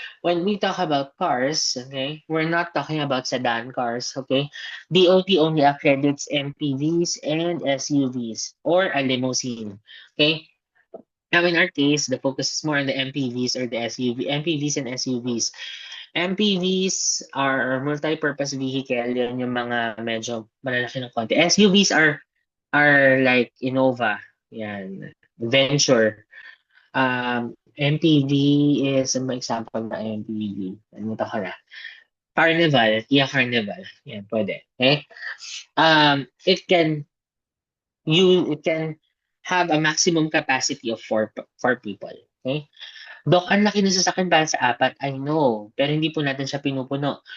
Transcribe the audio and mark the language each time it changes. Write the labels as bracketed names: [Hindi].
[English] When we talk about cars, okay, we're not talking about sedan cars, okay? DOT only accredits MPVs and SUVs or a limousine, okay? Now in our case, the focus is more on the MPVs or the SUV, MPVs and SUVs. MPVs are multi-purpose vehicle. [Filipino] Yun yung mga medyo malalaki ng konti. [English] SUVs are like Innova. Yan. Venture. MPV is an example [Filipino] na MPV. Ano ito ka na? Carnival. Kia Carnival. Yan, pwede. Okay? [English] It can have a maximum capacity of four people. Okay? [Filipino] Dok, ang laki ng sasakyan para sa apat. [English] I know. [Filipino] Pero hindi po natin siya pinupuno.